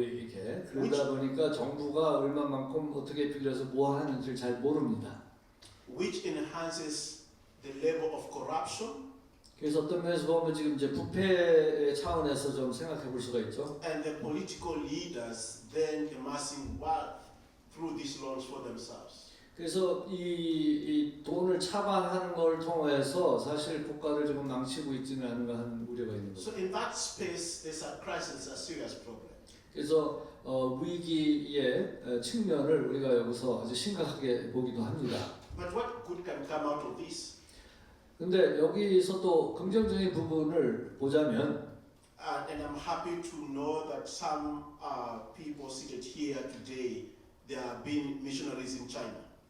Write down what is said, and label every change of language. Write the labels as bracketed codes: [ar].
[ko] 이렇게 그러다 보니까 정부가 얼마만큼 어떻게 빌려서 뭐 하는지를 잘 모릅니다. [en] Which enhances the level of corruption [ko] 그래서 어떤 면에서 보면 지금 이제 부패 차원에서 좀 생각해 볼 수가 있죠. [en] and the political leaders then amassing wealth through these loans for themselves. [ko] 그래서 이 돈을 차반하는 걸 통해서 사실 국가를 조금 망치고 있지는 않은가 하는 우려가 있는 거죠. [en] So in that space, there's a crisis, a serious problem. [ko] 그래서 위기의 측면을 우리가 여기서 아주 심각하게 보기도 합니다. [en] But what good can come out of this? [ko] 근데 여기서 또 긍정적인 부분을 보자면 [en] And I'm happy to know that some people seated here today, they are being missionaries in China.